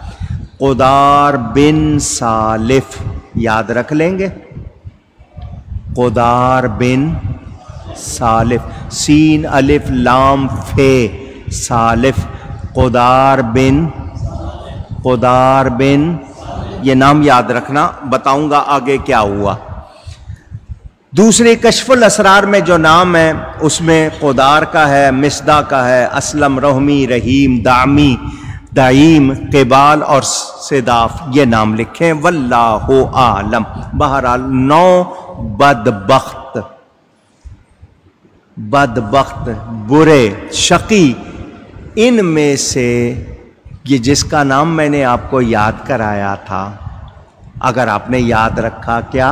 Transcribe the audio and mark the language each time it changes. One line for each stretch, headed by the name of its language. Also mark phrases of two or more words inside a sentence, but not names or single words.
Urdu: قدار بن سالف یاد رکھ لیں گے، قدار بن سالف، سین الف لام فے سالف، قدار بن یہ نام یاد رکھنا، بتاؤں گا آگے کیا ہوا۔ دوسری کشف الاسرار میں جو نام ہے اس میں قدار کا ہے، مصدع کا ہے، اسلم، رحمی، رحیم، دامی، دعیم، قبال اور صداف، یہ نام لکھیں۔
Arabic: واللہ اعلم۔
Urdu: بہرحال 9 بدبخت، برے، شقی، ان میں سے یہ جس کا نام میں نے آپ کو یاد کرایا تھا، اگر آپ نے یاد رکھا، کیا؟